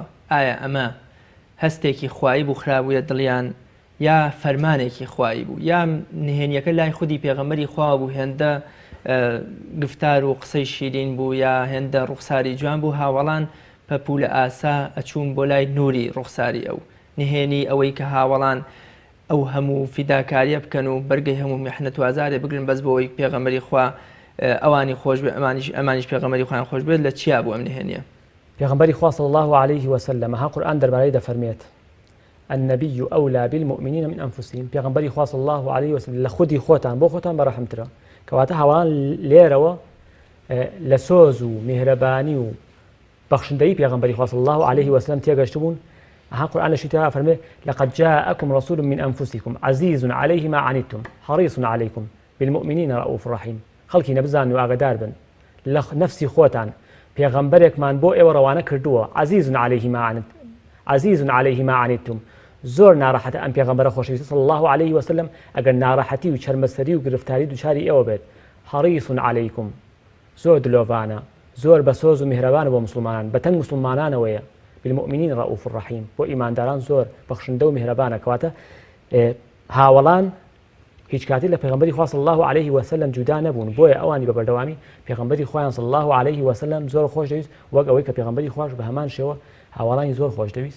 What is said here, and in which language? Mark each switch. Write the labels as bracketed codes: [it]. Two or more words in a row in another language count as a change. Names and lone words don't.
[ckb] ئایا ئەمە هەستێکی خوایی بوو خراببووە دڵیان یا فەرمانێکی خوایی بوو یا نهێنیەکە لای خودی پێغەمبەری خوا بوو هێندە گفتار و قسەی شیرین بوو یا هێندە ڕوخساری جوان بوو هاوڵان پەپوو لە ئاسا ئەچوون بۆ لای نوری ڕوخساری ئەو نهێنی ئەوەی کە هاوڵان ئەو هەموو فیداکاریە بکەن و بەرگەی هەموو میحنەت و ئازارێ بگرن بەس بۆەوەی پێغەمبەری خوا ئەوانی خۆش بێ ئەمانیش پێغەمبەری خوایان خۆش بێت لە چیا بوو ئەم نهێنیە؟ پێغەمبەری خوا [ar] صلی الله عليه وسلم [ckb] ها قورئان دەربارەی دەفەرمێت [ar] النبي أولى بالمؤمنين من أنفسهم [ckb] پێغەمبەری خوا [ar] صلی الله عليه وسلم [ckb] لە خودی خۆتان بۆ خۆتان بەڕەحمترە کەواتە هاوڵان لێرەوە لە سۆز و میهرەبانی و بەخشندەی پێغەمبەری خوا [ar] صلی الله عليه وسلم [ckb] تێگەشت بوون. ها قورئان لەشی تا فەرمێ [ar] لقد جاءكم رسول من أنفسكم عزيز عليه ما عنتم حريص عليكم بالمؤمنين رؤوف رحيم. [ckb] خەڵکی نەبزان و ئاگادار بن لە نەفسی خۆتان پێغەمبەرێکمان بۆ ئێوە ڕەوانە کردووە [ar] عزيز عليه ما عنتم [ckb] زۆر ناڕەحەتە ئەم پێغەمبەرە خۆشەویست صلی [ar] الله عليه وسلم [ckb] ئەگەر ناڕەحەتی و چەرمەسەری و گرفتاری دووچاری ئێوە بێت [ar] حەریص عەلەیکم [ckb] زۆر دلۆڤانە زۆر بەسۆز و میهرەبانە بۆ مسلمانان بەتەنگ مسلمانانەوەیە [ar] بالمؤمنین رؤوف الرحیم [ckb] بۆ ئیمانداران زۆر بەخشندە و میهرەبانە کەواتە هاوڵان هیچ کاتی لە پێغەمبەری خوا [ar] صلی الله عليه وسلم [ckb] جودا نەبوون بۆیە ئەوانی بە بەردەوامی پێغەمبەری خوایان [ar] صلی الله عليه وسلم [ckb] زۆر خۆش دەویست وەک ئەوەی کە پێغەمبەری خوش بە هەمان شێوە هاوڵانی زۆر خۆش دەویست.